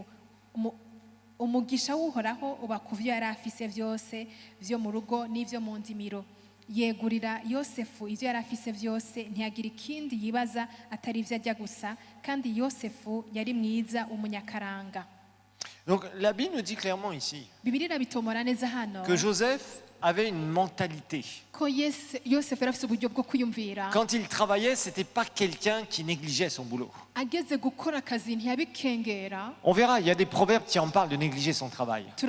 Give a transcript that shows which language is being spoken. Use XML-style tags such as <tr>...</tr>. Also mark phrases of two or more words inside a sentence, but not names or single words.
<rn>Umugisha w'uhoraho uba ku byo yari afise byose byo mu rugo n'ivyo mu ndimiro. Yegurira Yosefu ivyo yari afise byose, ntiyagira ikindi yibaza atari ivyo ajya gusa, kandi Yosefu yari mwiza umunyakaranga.</rn> <fr>Donc la Bible nous dit clairement ici que Joseph avait une mentalité. Quand il travaillait, c'était pas quelqu'un qui négligeait son boulot. On verra, il y a des proverbes qui en parlent de négliger son travail.</fr>